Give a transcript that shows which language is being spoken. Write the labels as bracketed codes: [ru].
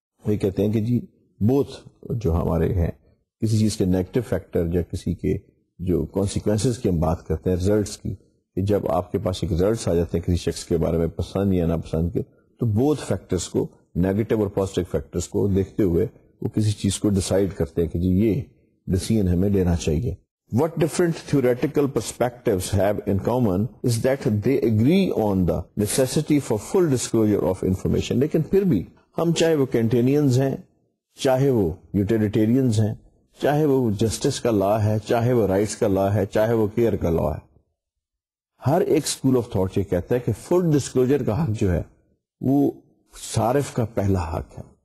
[ur] یہ کہتے ہیں کہ جی بوتھ جو ہمارے ہیں کسی چیز کے نیگیٹو فیکٹر یا کسی کے جو کانسیکوینسز کی ہم بات کرتے ہیں ریزلٹس کی، کہ جب آپ کے پاس ایک ریزلٹس آ جاتے ہیں کسی شخص کے بارے میں پسند یا ناپسند کے، تو بوتھ فیکٹرز کو، نیگیٹو اور پازیٹیو فیکٹرز کو دیکھتے ہوئے وہ کسی چیز کو ڈیسائیڈ کرتے ہیں کہ جی یہ ڈیسیژن ہمیں لینا چاہیے. [en] What different theoretical perspectives have in common is that they agree on the necessity for full disclosure of information. [ur] لیکن پھر بھی ہم چاہے وہ کینٹینینز ہیں، چاہے وہ یوٹیلیٹیرینز ہیں، چاہے وہ جسٹس کا لا ہے، چاہے وہ رائٹس کا لا ہے، چاہے وہ کیئر کا لا ہے، ہر ایک اسکول آف تھاٹ یہ کہتا ہے کہ فل ڈسکلوجر کا حق جو ہے وہ صارف کا پہلا حق ہے.